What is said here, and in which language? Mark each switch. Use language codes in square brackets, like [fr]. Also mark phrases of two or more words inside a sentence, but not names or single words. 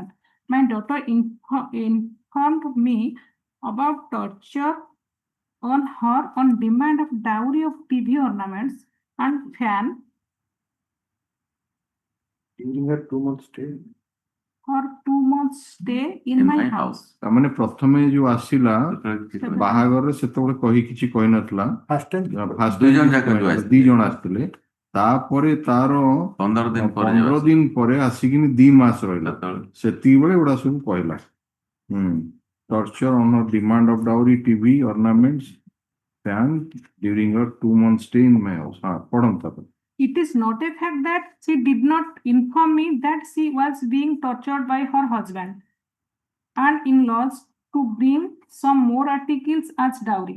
[en] My daughter informed me about torture on her on demand of dowry of TV ornaments and fan During her 2 months stay. or 2 months stay in my house. [or] ତାର ମାନେ ପ୍ରଥମେ ଯୋଉ ଆସିଲା ବାହାଘରରେ ସେତେବେଳେ କିଛି କହିନଥିଲା। [en] First time. [or] ଦି ଜଣ ଆସିଥିଲେ। ତାପରେ ତାର 15 ଦିନ ପରେ ଆସିକିନି 2 ମାସ ରହିଲା। ସେତିକିବେଳେ ଏଗୁଡା ସବୁ କହିଲା। [en] Torture on her demand of dowry, TV ornaments, fan during her 2 months stay in my house. [or] ପଢନ୍ତୁ। [en] It is not a fact that she did not inform me that she was being tortured by her husband and in-laws to to bring some more articles as dowry.